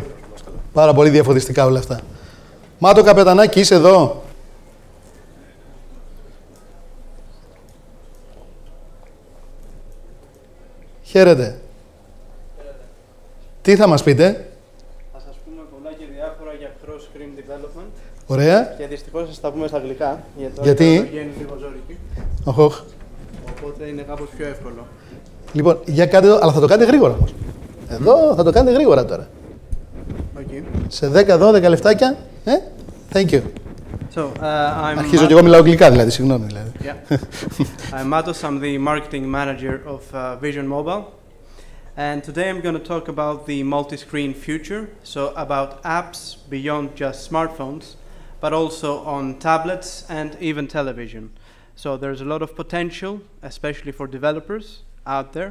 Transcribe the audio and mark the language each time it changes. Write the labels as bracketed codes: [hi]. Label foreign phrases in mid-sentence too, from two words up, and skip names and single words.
[el] Πάρα πολύ διαφωτιστικά όλα αυτά. Μάτο Καπετανάκη, είσαι εδώ. Χαίρετε. Τι θα μας πείτε? Θα σας πούμε πολλά και διάφορα για [en] cross-screen development. [el] Ωραία. Και δυστυχώς θα τα πούμε στα αγγλικά, Γιατί? Η είναι λίγο ζώρικη. Οχ. Οπότε είναι κάπως πιο εύκολο. Λοιπόν, για κάντε το, αλλά θα το κάνετε γρήγορα όμως. Εδώ θα το κάνετε γρήγορα τώρα. [en] Okay. [el] Σε 10-12 λεφτάκια. [en] Thank you. So, [el] Αρχίζω και εγώ μιλάω αγγλικά, δηλαδή, συγγνώμη. Δηλαδή. [en] Yeah. I'm Matos, I'm the marketing manager of Vision Mobile. And today I'm going to talk about the multi-screen future, so about apps beyond just smartphones, but also on tablets and even television. So there's a lot of potential, especially for developers out there.